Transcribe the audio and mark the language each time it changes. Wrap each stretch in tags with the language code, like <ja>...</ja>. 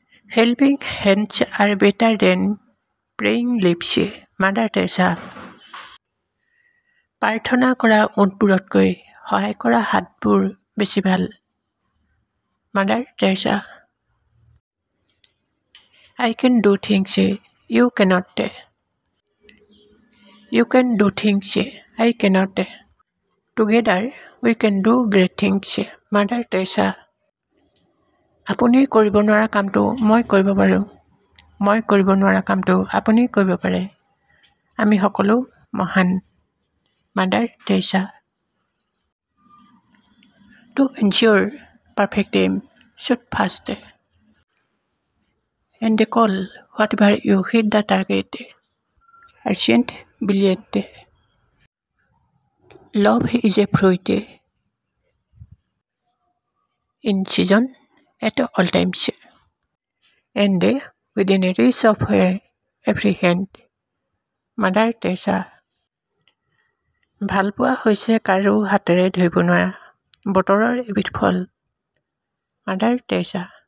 <en>Helping hands are better than praying lips. Mother Teresa.</en> <as>প্ৰাৰ্থনা কৰা ওঁঠবোৰতকৈ সহায় কৰা হাতবোৰ বেছি ভাল। Mother Teresa.</as> <en>I can do things you cannot. You can do things I cannot. Together we can do great things.</en> <as>Mother Teresa. আপুনি কৰিব নোৱাৰা কামটো মই কৰিব পাৰোঁ, মই কৰিব নোৱাৰা কামটো আপুনি কৰিব পাৰে। আমি সকলো মহান। Mother Teresa.</as> <en>To ensure perfect aim, shoot fast and call whatever you hit the target. Ancient brilliant. Love is a fruit in season at all times and within reach of every hand.</en> <as>Mother Teresa. ভালপোৱা হৈছে কাৰো হাতেৰে ধৰিব নোৱাৰা বতৰৰ এবিধ ফল। Mother Teresa.</as>